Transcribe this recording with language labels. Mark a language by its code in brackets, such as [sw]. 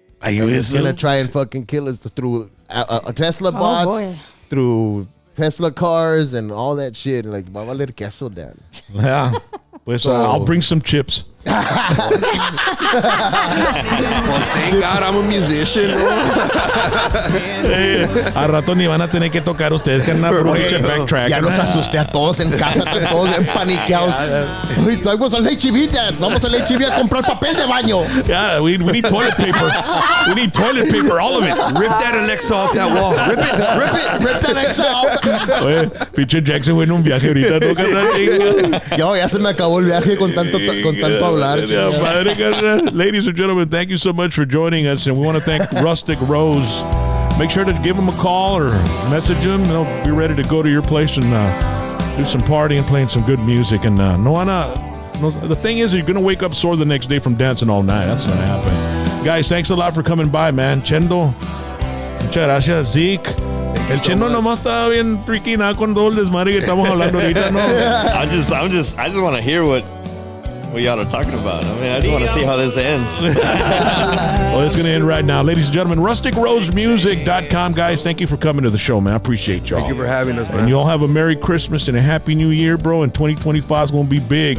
[en] It's going to try and fucking kill us through a Tesla bots, boy. through Tesla cars and all that shit. [es] Like, va a valer queso, Dad. [en] Yeah. Pues I'll bring some chips. Well, thank God I'm a musician, bro. [es] Al rato ni van a tener que tocar ustedes, que andan por pinche backtrack. Ya los asusté a todos en casa, todos bien paniqueados. Vamos al H-E-B, Dad. Vamos al H-E-B a comprar papel de baño. [en] Yeah, we need toilet paper. We need toilet paper, all of it. Rip that Alexa off that wall. Rip that Alexa off. [es] Oye, pinche Jackson fue en un viaje ahorita, ¿no? Ya se me acabó el viaje con tanto hablar. [en] Ladies and gentlemen, thank you so much for joining us, and we want to thank Rustic Rose. Make sure to give him a call or message him. They'll be ready to go to your place and do some partying and playing some good music. And the thing is, you're going to wake up sore the next day from dancing all night. That's going to happen. Guys, thanks a lot for coming by, man. [es] Chendo, muchas gracias. Zeke. El Chendo nomás estaba bien [en] freaking out [es] con todo el desmadre que estamos hablando ahorita, ¿no? [en] I just want to hear what y'all are talking about. I mean, I just want to see how this ends. Well, it's going to end right now. Ladies and gentlemen, rusticrosemusic.com. Guys, thank you for coming to the show, man. I appreciate y'all. Thank you for having us, man. And you all have a Merry Christmas and a Happy New Year, bro. And 2025 is going to be big.